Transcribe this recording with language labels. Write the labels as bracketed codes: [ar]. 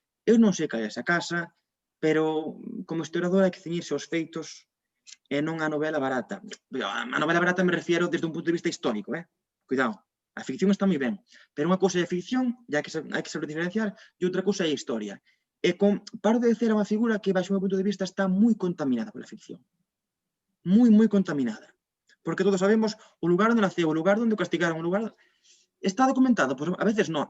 [gl] Eu non sei cal é esa casa, pero como historiador hai que ceñirse aos feitos e non a novela barata. [es] A novela barata me refiero desde un punto de vista histórico, cuidado. [gl] A ficción está moi ben, pero unha cousa é a ficción, hai que saber diferenciar, e outra cousa é a historia. E con Pardo de Cela é unha figura que, baixo o meu punto de vista, está moi contaminada pola ficción. Moi contaminada. Porque todos sabemos o lugar onde naceu, o lugar onde o castigaron, o lugar... Está documentado? Pois a veces non.